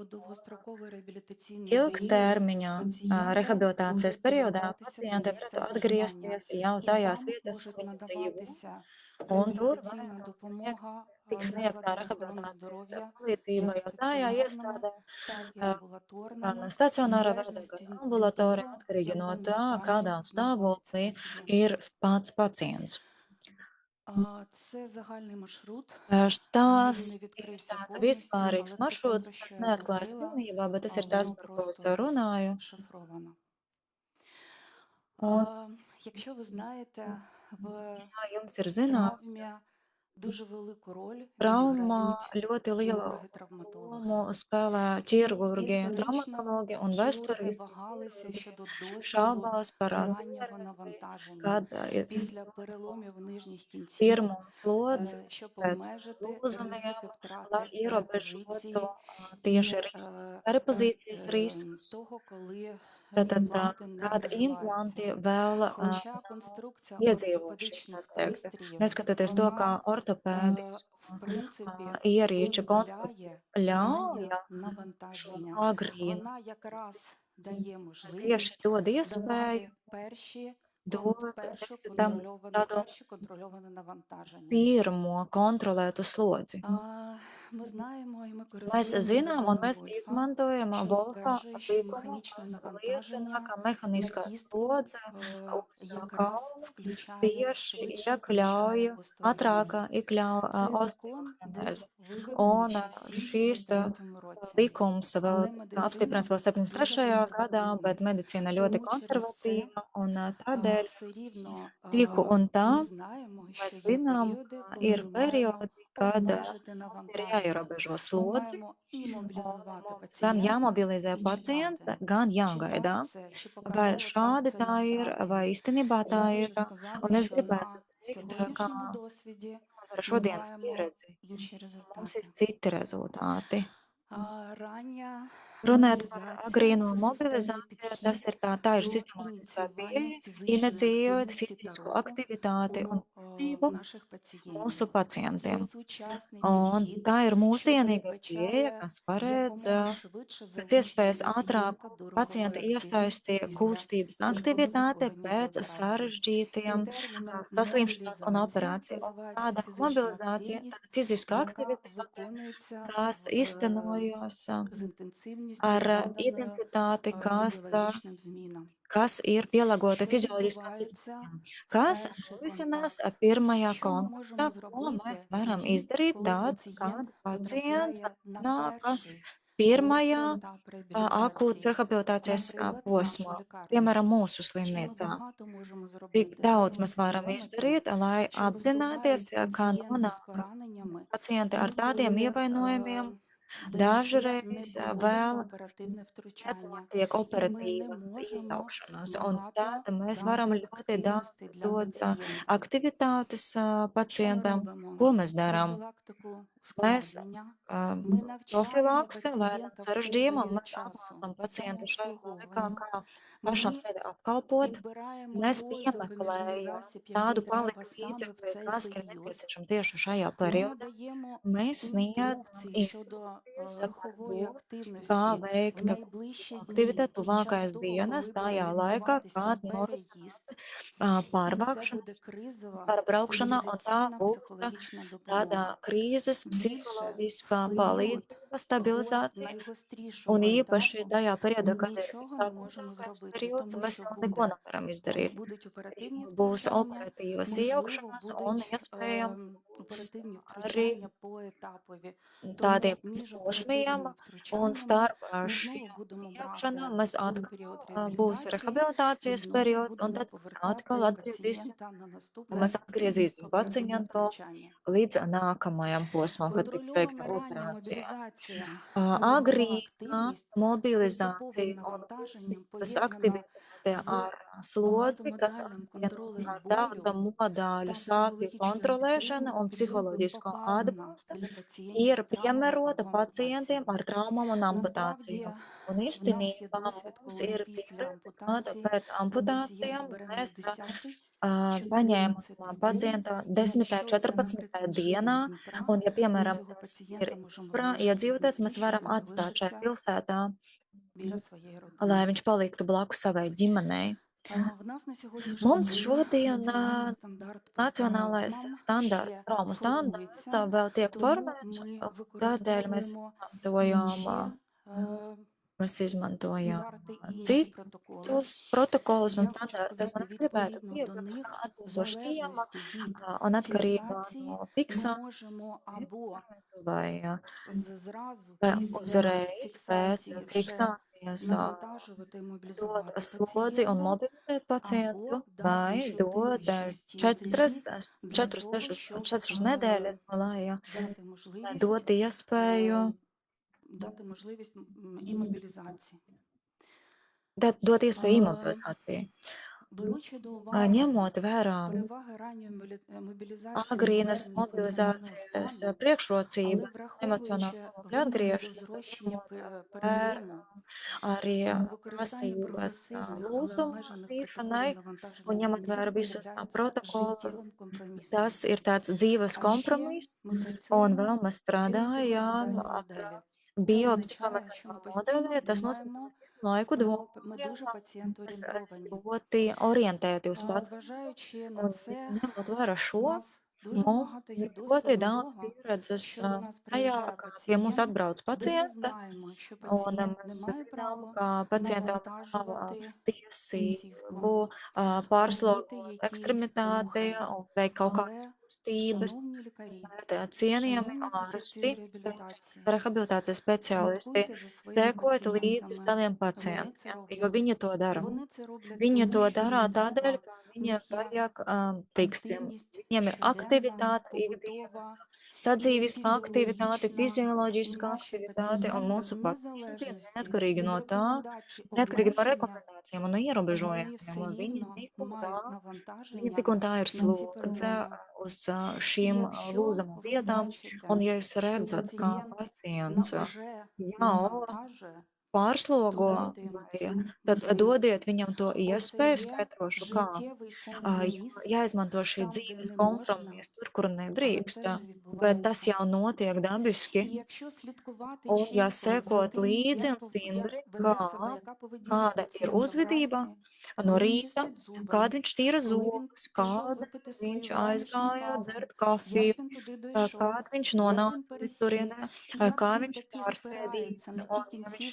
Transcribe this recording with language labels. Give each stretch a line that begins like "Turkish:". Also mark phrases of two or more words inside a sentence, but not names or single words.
Latvian: Ilgtermiņa rehabilitācijas periodā pacienti varētu atgriezties jau tajās vietās, kur viņi dzīvo, un tur varētu tiks sniegtā rehabilitācijas palīdzība jau tajā iestādē, gan stacionārā veidā, gan ambulatorija, atkarīgi no tā, kādā stāvoklī ir pats pacients.
Ukrainian: Це загальний маршрут.
Latvian: Tās
Ukrainian: Він не
Latvian: ir
Ukrainian: відкрився
Latvian: tāds
Ukrainian: повністю,
Latvian: vispārīgs
Ukrainian: але це те, про
Latvian: maršruts,
Ukrainian: що
Latvian: tas
Ukrainian: я
Latvian: neatklājas
Ukrainian: говорила,
Latvian: pilnībā, bet tas ir tas,
Ukrainian: воно
Latvian: par ko es
Ukrainian: просто
Latvian: runāju.
Ukrainian: розшифровано.
Latvian: Un,
Ukrainian: Якщо ви знаєте, в
Latvian: ja jums ir zināms,
Ukrainian: травмі дуже велику роль
Latvian: traumā
Ukrainian: відіграють
Latvian: ļoti lielu
Ukrainian: хірурги-травматологи.
Latvian: lomu spēlē ķirurgi,
Ukrainian: Історично
Latvian: traumatologi un
Ukrainian: хірурги
Latvian: vēsturiski
Ukrainian: вагалися
Latvian: ķirurgi
Ukrainian: щодо досвіду
Latvian: šaubās par
Ukrainian: раннього
Latvian: pieredzi,
Ukrainian: навантаження
Latvian: kad ir
Ukrainian: після переломів нижніх кінцівок,
Latvian: pirmo slodzi
Ukrainian: щоб
Latvian: pēc
Ukrainian: обмежити
Latvian: lūzumiem,
Ukrainian: ризики
Latvian: lai
Ukrainian: втрати
Latvian: ierobežotu
Ukrainian: перепозиції
Latvian: tieši
Ukrainian: і
Latvian: riskus, repozīcijas riskus.
Ukrainian: того, коли
Latvian: Tātad,
Ukrainian: імпланти не
Latvian: kad
Ukrainian: приживаються.
Latvian: implanti vēl
Ukrainian: Хоча
Latvian: nav
Ukrainian: конструкція
Latvian: iedzīvojušies, tā
Ukrainian: ортопедичних
Latvian: teikt.
Ukrainian: пристроїв,
Latvian: Neskatoties to, kā
Ukrainian: вона в
Latvian: ortopēdisku
Ukrainian: принципі
Latvian: ierīču
Ukrainian: дозволяє
Latvian: konstrukcijas ļauj
Ukrainian: раннє
Latvian: šo
Ukrainian: навантаження.
Latvian: agrīnu,
Ukrainian: Вона якраз дає
Latvian: tieši
Ukrainian: можливість
Latvian: dod iespēju
Ukrainian: давати
Latvian: dot
Ukrainian: першу
Latvian: tam tādu
Ukrainian: перше контрольоване навантаження.
Latvian: pirmo kontrolētu slodzi.
Ukrainian: Ми знаємо і ми
Latvian: Mēs
Ukrainian: користуємося
Latvian: zinām, un
Ukrainian: законом
Latvian: mēs
Ukrainian: Вольфа,
Latvian: izmantojam
Ukrainian: що
Latvian: Volfa
Ukrainian: стверджує, що
Latvian: likumu,
Ukrainian: механічне
Latvian: kas liecina,
Ukrainian: навантаження
Latvian: ka
Ukrainian: на
Latvian: mehāniskā
Ukrainian: кістку
Latvian: slodze uz
Ukrainian: якраз
Latvian: kaulu
Ukrainian: включає,
Latvian: tieši
Ukrainian: швидше включає
Latvian: iekļauj,
Ukrainian: остеогенез.
Latvian: ātrāk iekļauj
Ukrainian: Цей закон був
Latvian: osteogenēzi.
Ukrainian: вигаданий
Latvian: Un
Ukrainian: ще в
Latvian: šīs
Ukrainian: 79-му році,
Latvian: likums vēl
Ukrainian: але
Latvian: tika apstiprināts
Ukrainian: медицина
Latvian: vēl
Ukrainian: дуже
Latvian: 73. gadā, bet
Ukrainian: консервативна.
Latvian: medicīna ļoti
Ukrainian: Тому через це
Latvian: konservatīva, un tādēļ
Ukrainian: все рівно
Latvian: tiku un tā
Ukrainian: ми знаємо, що
Latvian: mēs
Ukrainian: є
Latvian: zinām,
Ukrainian: періоди,
Latvian: ka
Ukrainian: коли
Latvian: ir
Ukrainian: ми маємо
Latvian: periodi, kad
Ukrainian: обмежити
Latvian: mums ir
Ukrainian: навантаження.
Latvian: jāierobežo
Ukrainian: Ми
Latvian: slodzi,
Ukrainian: маємо
Latvian: un
Ukrainian: імобілізувати
Latvian: mums gan
Ukrainian: пацієнта
Latvian: jāmobilizē
Ukrainian: і чекати.
Latvian: pacienta, gan
Ukrainian: Чи
Latvian: jāgaida.
Ukrainian: так це, чи
Latvian: Vai
Ukrainian: показово так
Latvian: šādi
Ukrainian: це
Latvian: tā ir,
Ukrainian: насправді?
Latvian: vai īstenībā tā
Ukrainian: Я
Latvian: ir?
Ukrainian: можу сказати,
Latvian: Un es
Ukrainian: що
Latvian: gribētu
Ukrainian: на
Latvian: teikt, ka
Ukrainian: сьогоднішньому досвіді
Latvian: ar
Ukrainian: ми
Latvian: šodienas
Ukrainian: маємо
Latvian: pieredzi
Ukrainian: інші
Latvian: mums ir
Ukrainian: результати.
Latvian: citi rezultāti.
Ukrainian: Рання
Latvian: Runājot par
Ukrainian: мобілізація
Latvian: agrīno
Ukrainian: це системний
Latvian: mobilizāciju, tas
Ukrainian: підхід
Latvian: ir tā ir
Ukrainian: до
Latvian: sistemātiskā
Ukrainian: ініціювання
Latvian: pieeja,
Ukrainian: фізичної
Latvian: inicijot
Ukrainian: активності та
Latvian: fizisku
Ukrainian: руху
Latvian: aktivitāti un kustību
Ukrainian: наших
Latvian: mūsu
Ukrainian: пацієнтів. Це
Latvian: pacientiem.
Ukrainian: сучасний
Latvian: Un
Ukrainian: підхід,
Latvian: tā ir
Ukrainian: що
Latvian: mūsdienīga pieeja,
Ukrainian: передбачає
Latvian: kas paredz
Ukrainian: якомога швидше
Latvian: pēc iespējas
Ukrainian: залучення пацієнта
Latvian: ātrāku
Ukrainian: до
Latvian: pacienta
Ukrainian: рухової активності
Latvian: iesaisti
Ukrainian: після
Latvian: kustības aktivitāte
Ukrainian: тяжкоризикованих
Latvian: pēc
Ukrainian: операцій. Тим
Latvian: sarežģītiem
Ukrainian: терміном
Latvian: saslimšanās un
Ukrainian: мобілізація
Latvian: operāciju. Un
Ukrainian: називається
Latvian: tāda
Ukrainian: фізична
Latvian: mobilizācija,
Ukrainian: активність,
Latvian: tāda fiziska
Ukrainian: яка
Latvian: aktivitāte,
Ukrainian: виконується
Latvian: kas īstenojas
Ukrainian: з інтенсивністю
Latvian: ar
Ukrainian: заданою
Latvian: intensitāti,
Ukrainian: фізіологічним змінам.
Latvian: kas ir pielāgota
Ukrainian: Що
Latvian: fizioloģiskām
Ukrainian: відбувається
Latvian: izmaiņām,
Ukrainian: в
Latvian: kas
Ukrainian: перший
Latvian: norisinās
Ukrainian: контакт?
Latvian: pirmajā
Ukrainian: Що ми
Latvian: kontaktā,
Ukrainian: можемо
Latvian: ko mēs
Ukrainian: зробити
Latvian: varam
Ukrainian: тоді,
Latvian: izdarīt
Ukrainian: коли
Latvian: tad,
Ukrainian: пацієнт
Latvian: kad pacients
Ukrainian: потрапляє на
Latvian: nāk
Ukrainian: перший гострий
Latvian: pirmajā
Ukrainian: етап
Latvian: akūtas
Ukrainian: реабілітації,
Latvian: rehabilitācijas
Ukrainian: наприклад, в нашій
Latvian: posmā,
Ukrainian: лікарні?
Latvian: piemēram, mūsu
Ukrainian: Чи ми
Latvian: slimnīcā?
Ukrainian: багато можемо
Latvian: Cik
Ukrainian: зробити, щоб
Latvian: daudz mēs varam
Ukrainian: усвідомити,
Latvian: izdarīt, lai
Ukrainian: що
Latvian: apzināties,
Ukrainian: поступають
Latvian: kā
Ukrainian: пацієнти з
Latvian: nonāk
Ukrainian: пораненнями
Latvian: pacienti ar tādiem
Ukrainian: інколи,
Latvian: ievainojumiem,
Ukrainian: де ще не
Latvian: dažreiz
Ukrainian: проводиться
Latvian: vēl
Ukrainian: оперативне втручання,
Latvian: nenotiek
Ukrainian: і ми не
Latvian: operatīvas
Ukrainian: можемо
Latvian: iejaukšanās, un
Ukrainian: багато
Latvian: tad mēs varam
Ukrainian: дати
Latvian: ļoti
Ukrainian: активності
Latvian: daudz
Ukrainian: для
Latvian: dot
Ukrainian: пацієнта.
Latvian: aktivitātes
Ukrainian: Що ми
Latvian: pacientam.
Ukrainian: робимо?
Latvian: Ko mēs darām?
Ukrainian: Профілактику
Latvian: Mēs
Ukrainian: ускладнення. Ми навчаємо
Latvian: profilakse, lēnām
Ukrainian: пацієнта в цей
Latvian: sarežģījumam,
Ukrainian: період
Latvian: mēs
Ukrainian: часу
Latvian: apmācām pacientu šajā laikā,
Ukrainian: самообслуговуванню.
Latvian: kā pašam
Ukrainian: Ми
Latvian: sevi apkalpot.
Ukrainian: підбираємо
Latvian: Mēs
Ukrainian: той допоміжний
Latvian: piemeklējam
Ukrainian: засіб, який
Latvian: tādu
Ukrainian: треба
Latvian: palika
Ukrainian: саме в
Latvian: līdzekli,
Ukrainian: цей
Latvian: kas ir
Ukrainian: період.
Latvian: nepieciešams tieši šajā
Ukrainian: Ми
Latvian: periodā.
Ukrainian: надаємо
Latvian: Mēs sniedzam
Ukrainian: інструкції щодо
Latvian: instrukcijas par
Ukrainian: рухової
Latvian: to, kā
Ukrainian: активності в
Latvian: veikt
Ukrainian: найближчі
Latvian: fizisko
Ukrainian: дні,
Latvian: aktivitāti
Ukrainian: під час
Latvian: tuvākais
Ukrainian: того,
Latvian: dienas,
Ukrainian: коли буде
Latvian: tajā laikā,
Ukrainian: відбуватися
Latvian: kad
Ukrainian: переїзд.
Latvian: norisinās
Ukrainian: І це буде
Latvian: pārvākšanas,
Ukrainian: кризова
Latvian: pārbraukšana, un tā
Ukrainian: стабілізаційна
Latvian: būs
Ukrainian: психологічна
Latvian: tāda
Ukrainian: допомога.
Latvian: krīzes
Ukrainian: Більше в
Latvian: psiholoģiskā
Ukrainian: період
Latvian: palīdzība, stabilizācija, un
Ukrainian: найгострішого
Latvian: īpaši
Ukrainian: етапу
Latvian: tajā periodā, kad ir
Ukrainian: нічого не можемо
Latvian: visākūtākais
Ukrainian: зробити,
Latvian: periods,
Ukrainian: тому
Latvian: mēs
Ukrainian: що
Latvian: jau neko
Ukrainian: буде
Latvian: nevaram izdarīt.
Ukrainian: будуть оперативні
Latvian: Būs
Ukrainian: втручання,
Latvian: operatīvas
Ukrainian: можливо,
Latvian: iejaukšanās un
Ukrainian: будуть
Latvian: iespējams būs
Ukrainian: оперативні
Latvian: arī
Ukrainian: втручання поетапові. Тому
Latvian: tādiem
Ukrainian: між
Latvian: posmiem,
Ukrainian: оперативними
Latvian: un
Ukrainian: втручаннями
Latvian: starp
Ukrainian: ми знову
Latvian: šiem
Ukrainian: будемо брати
Latvian: iejaukšanām mēs
Ukrainian: період
Latvian: atkal būs
Ukrainian: реабілітації і
Latvian: rehabilitācijas
Ukrainian: знову
Latvian: periods, un
Ukrainian: будемо
Latvian: tad
Ukrainian: повертати
Latvian: atkal atgriezīsim,
Ukrainian: пацієнта на
Latvian: un
Ukrainian: наступне
Latvian: mēs atgriezīsim
Ukrainian: оперативне
Latvian: pacientu
Ukrainian: втручання.
Latvian: līdz nākamajam posmam, kad tiks veikta
Ukrainian: Контрольована рання
Latvian: operācija.
Ukrainian: мобілізація та рухова
Latvian: Agrīna
Ukrainian: активність з поступовим
Latvian: mobilizācija un
Ukrainian: навантаженням
Latvian: kustības
Ukrainian: поєднана
Latvian: aktivitāte
Ukrainian: з
Latvian: ar slodzi, kas
Ukrainian: багатомодальним
Latvian: apvienots
Ukrainian: контролем
Latvian: ar
Ukrainian: болю
Latvian: daudzu modaļu
Ukrainian: та
Latvian: sāpju
Ukrainian: психологічною
Latvian: kontrolēšanu un
Ukrainian: підтримкою
Latvian: psiholoģisko
Ukrainian: показана
Latvian: atbalstu,
Ukrainian: для пацієнтів
Latvian: ir
Ukrainian: з травмами
Latvian: piemērota
Ukrainian: або
Latvian: pacientiem
Ukrainian: ампутаціями.
Latvian: ar traumām un
Ukrainian: Насправді,
Latvian: amputācijām. Un
Ukrainian: в нас є
Latvian: īstenībā
Ukrainian: досвід,
Latvian: mums
Ukrainian: коли
Latvian: ir
Ukrainian: після
Latvian: pieredze, kad
Ukrainian: ампутації
Latvian: pēc
Ukrainian: у пацієнта
Latvian: amputācijām
Ukrainian: беремо
Latvian: mēs
Ukrainian: 10-й,
Latvian: paņēmām
Ukrainian: 14 день.
Latvian: pacienta
Ukrainian: І
Latvian: 10.
Ukrainian: якщо це,
Latvian: 14.
Ukrainian: наприклад, житель
Latvian: dienā,
Ukrainian: Дніпра,
Latvian: un, ja,
Ukrainian: ми
Latvian: piemēram,
Ukrainian: цього
Latvian: tas ir
Ukrainian: пацієнта можемо
Latvian: Dnieprā
Ukrainian: залишити в
Latvian: iedzīvotājs, mēs
Ukrainian: Дніпрі, щоб
Latvian: varam
Ukrainian: він
Latvian: atstāt šajā
Ukrainian: залишився
Latvian: pilsētā,
Ukrainian: біля своєї
Latvian: lai
Ukrainian: родини.
Latvian: viņš paliktu blakus savai ģimenei.
Ukrainian: В нас на сьогоднішній
Latvian: Mums
Ukrainian: день
Latvian: šodien
Ukrainian: національний стандарт по
Latvian: nacionālais
Ukrainian: травмам
Latvian: standarts,
Ukrainian: ще
Latvian: traumu standarts
Ukrainian: формується,
Latvian: vēl tiek
Ukrainian: тому
Latvian: formēts,
Ukrainian: ми
Latvian: tādēļ mēs
Ukrainian: використовуємо
Latvian: izmantojam
Ukrainian: ще
Latvian: Mēs izmantojam
Ukrainian: стандарти і інші протоколи.
Latvian: citus protokolus un
Ukrainian: Я хочу
Latvian: standartus, un
Ukrainian: сказати,
Latvian: es gribētu
Ukrainian: відповідно до
Latvian: piebilst, ka
Ukrainian: них, в
Latvian: atbilstoši tiem
Ukrainian: залежності від
Latvian: un atkarībā
Ukrainian: фіксації,
Latvian: no
Ukrainian: ми
Latvian: fiksācijas
Ukrainian: можемо або
Latvian: vai
Ukrainian: зразу
Latvian: vai
Ukrainian: після
Latvian: uzreiz pēc
Ukrainian: фіксації вже
Latvian: fiksācijas
Ukrainian: навантажувати і
Latvian: dot
Ukrainian: мобілізувати
Latvian: slodzi un
Ukrainian: пацієнта,
Latvian: mobilizēt pacientu,
Ukrainian: або дати
Latvian: vai dot
Ukrainian: 4-6
Latvian: 4,
Ukrainian: тижнів для
Latvian: 4,
Ukrainian: того,
Latvian: 6,
Ukrainian: щоб
Latvian: 4 nedēļas, lai
Ukrainian: дати можливість
Latvian: dot iespēju,
Ukrainian: дати можливість імобілізації.
Latvian: dot iespēju Е, imobilizācijai.
Ukrainian: Беручи до уваги
Latvian: Ņemot vērā
Ukrainian: переваги ранньої мобілізації
Latvian: agrīnas
Ukrainian: введених воєнного
Latvian: mobilizācijas
Ukrainian: стану, але
Latvian: priekšrocības emocionālā
Ukrainian: враховуючи
Latvian: stāvokļa
Ukrainian: вимоги до
Latvian: atgriešanu,
Ukrainian: зрощення
Latvian: ņemot vērā
Ukrainian: перейому,
Latvian: arī
Ukrainian: використання
Latvian: prasības
Ukrainian: прогресивних, але
Latvian: lūzumu
Ukrainian: обмежених протоколів
Latvian: atzīšanai
Ukrainian: навантаження
Latvian: un ņemot vērā
Ukrainian: пацієнта
Latvian: visus
Ukrainian: являється життєвим
Latvian: protokolus.
Ukrainian: компромісом.
Latvian: Tas ir tāds dzīves
Ukrainian: А ще
Latvian: kompromiss,
Ukrainian: ми
Latvian: un
Ukrainian: працюємо
Latvian: vēl mēs
Ukrainian: в
Latvian: strādājām
Ukrainian: біопсихосоціальній моделі.
Latvian: ar
Ukrainian: Це означає, що ми
Latvian: biopsihoemocionālo
Ukrainian: постійно
Latvian: modeli. Tas nozīmē, ka
Ukrainian: думаємо
Latvian: mēs visu laiku
Ukrainian: ми
Latvian: domājam,
Ukrainian: дуже
Latvian: mēs
Ukrainian: пацієнтоорієнтовані.
Latvian: ļoti orientēti uz pacientu.
Ukrainian: Зважаючи на
Latvian: Un
Ukrainian: це,
Latvian: ņemot vērā
Ukrainian: в
Latvian: šo,
Ukrainian: нас дуже
Latvian: mums
Ukrainian: багато
Latvian: ir
Ukrainian: є
Latvian: ļoti
Ukrainian: досвіду
Latvian: daudz
Ukrainian: того,
Latvian: pieredzes
Ukrainian: що до нас
Latvian: tajā,
Ukrainian: приїжджає
Latvian: kā pie mums
Ukrainian: пацієнт,
Latvian: atbrauc
Ukrainian: де ми
Latvian: pacienti,
Ukrainian: знаємо, що
Latvian: un
Ukrainian: пацієнт не
Latvian: mēs
Ukrainian: має
Latvian: zinām,
Ukrainian: права
Latvian: ka pacientam nav
Ukrainian: навантажувати
Latvian: tiesību
Ukrainian: кінцівку, робити
Latvian: pārslogot
Ukrainian: якісь
Latvian: ekstremitāti
Ukrainian: рухи.
Latvian: un veikt kaut kādas
Ukrainian: Але,
Latvian: kustības.
Ukrainian: шановні лікарі,
Latvian: Cienījami
Ukrainian: шановні фахівці з
Latvian: ārsti,
Ukrainian: реабілітації,
Latvian: rehabilitācijas speciālisti,
Ukrainian: слідкуйте за своїми
Latvian: sekot līdzi
Ukrainian: пацієнтами.
Latvian: saviem
Ukrainian: Вони це
Latvian: pacientiem, jo
Ukrainian: роблять.
Latvian: viņi to
Ukrainian: І
Latvian: dara.
Ukrainian: вони це роблять
Latvian: Viņi
Ukrainian: тому,
Latvian: to
Ukrainian: що
Latvian: dara
Ukrainian: їм
Latvian: tādēļ,
Ukrainian: треба,
Latvian: ka
Ukrainian: в
Latvian: viņiem
Ukrainian: них є
Latvian: vajag, teiksim,
Ukrainian: активність
Latvian: viņiem ir
Ukrainian: щоденна,
Latvian: aktivitāte ikdienas,
Ukrainian: побутова і
Latvian: sadzīviskā aktivitāte,
Ukrainian: фізіологічна, і
Latvian: fizioloģiskā
Ukrainian: наші
Latvian: aktivitāte, un
Ukrainian: пацієнти в
Latvian: mūsu pacienti,
Ukrainian: незалежності
Latvian: neatkarīgi
Ukrainian: від
Latvian: no tā,
Ukrainian: рекомендацій
Latvian: neatkarīgi no
Ukrainian: обмеження,
Latvian: rekomendācijām un
Ukrainian: вони
Latvian: ierobežojumiem,
Ukrainian: все
Latvian: viņi
Ukrainian: рівно
Latvian: tik un tā,
Ukrainian: мають
Latvian: viņiem
Ukrainian: навантаження
Latvian: tik un tā ir
Ukrainian: на ці
Latvian: slodze
Ukrainian: переломи.
Latvian: uz
Ukrainian: І
Latvian: šīm
Ukrainian: якщо
Latvian: lūzamo
Ukrainian: ви
Latvian: vietām,
Ukrainian: бачите,
Latvian: un ja jūs
Ukrainian: що
Latvian: redzat, kā
Ukrainian: пацієнт
Latvian: pacients
Ukrainian: вже
Latvian: jau
Ukrainian: навантажує, то
Latvian: pārslogo,
Ukrainian: дайте йому
Latvian: vai
Ukrainian: цю
Latvian: tad
Ukrainian: можливість.
Latvian: dodiet viņam to
Ukrainian: Оце
Latvian: iespēju,
Ukrainian: є
Latvian: skaidrošu, kā
Ukrainian: життєвий
Latvian: Jā,
Ukrainian: компроміс
Latvian: jāizmanto šī
Ukrainian: там, де
Latvian: dzīves
Ukrainian: не можна,
Latvian: kompromiss tur, kur
Ukrainian: але
Latvian: nedrīkst,
Ukrainian: це вже
Latvian: bet tas
Ukrainian: відбувається.
Latvian: jau notiek dabiski.
Ukrainian: І якщо слідкувати
Latvian: Un
Ukrainian: чітко за
Latvian: jāsekot
Ukrainian: тим,
Latvian: līdzi un
Ukrainian: як
Latvian: stingri,
Ukrainian: веде себе, яка поведінка
Latvian: kāda ir
Ukrainian: пацієнта
Latvian: uzvedība
Ukrainian: вранці,
Latvian: no
Ukrainian: коли він
Latvian: rīta,
Ukrainian: чистить зуби,
Latvian: kāda viņš tīra
Ukrainian: коли він
Latvian: zobus,
Ukrainian: пішов
Latvian: kāda
Ukrainian: випити свою
Latvian: viņš
Ukrainian: вранішню
Latvian: aizgāja
Ukrainian: каву,
Latvian: dzert kafiju,
Ukrainian: як він туди дійшов,
Latvian: kāda viņš
Ukrainian: як він
Latvian: nonāca līdz
Ukrainian: пересів,
Latvian: turienei,
Ukrainian: і як
Latvian: kā
Ukrainian: він
Latvian: viņš
Ukrainian: таки спирається
Latvian: pārsēdīs,
Ukrainian: на ті
Latvian: un ja viņš